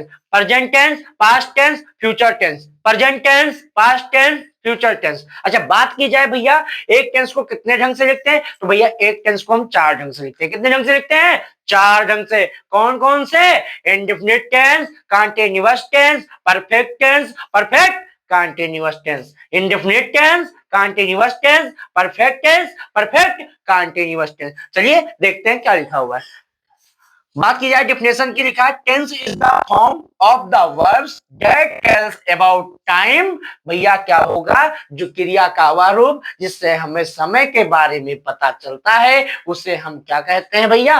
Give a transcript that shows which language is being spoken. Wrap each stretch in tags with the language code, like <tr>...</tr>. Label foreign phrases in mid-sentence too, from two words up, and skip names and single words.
<en>present tense, past tense, future tense. present tense, past tense, future tense.</en> <hi>अच्छा, बात की जाए भैया एक टेंस को कितने ढंग से लिखते हैं, तो भैया एक टेंस को हम 4 ढंग से लिखते हैं। कितने ढंग से लिखते हैं? 4 ढंग से। कौन कौन से?</hi> <en>indefinite tense, continuous tense, perfect tense, perfect continuous tense, indefinite tense, continuous tense, perfect tense, perfect continuous tense।</en> <hi>चलिए देखते हैं क्या लिखा हुआ है। बात की जाए डिफिनेशन की, लिखा है</hi> <en>tense is the form of the verbs that tells about time.</en> <hi>भैया क्या होगा? जो क्रिया का वह रूप जिससे हमें समय के बारे में पता चलता है, उसे हम क्या कहते हैं भैया?</hi>